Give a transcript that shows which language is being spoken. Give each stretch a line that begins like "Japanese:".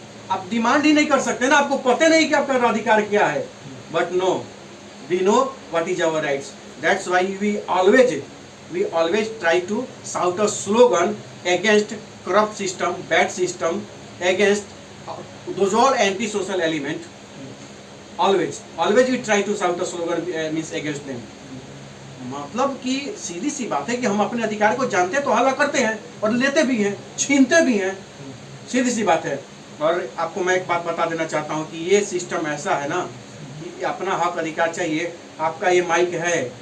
Hindi: आप डिमांड ही नहीं कर सकते ना, आपको पता नहीं कि आपका अधिकार क्या है।
English: But no, we know what is our rights. That's why we always try to shout a slogan against corrupt system, bad system, against those all anti-social element. Always we try to shout a slogan means against them.
Hindi: मतलब कि सीधी सी बात है कि हम अपने अधिकार को जानते तो हल्ला करते हैं और लेते भी हैं, छीनते भी हैं, सीधी सी बात है। और आपको मैं एक बात बता देना चाहता हूँ कि ये सिस्टम ऐसा है ना कि अपना हक अधिकार चाहिए। आपका ये माइक है,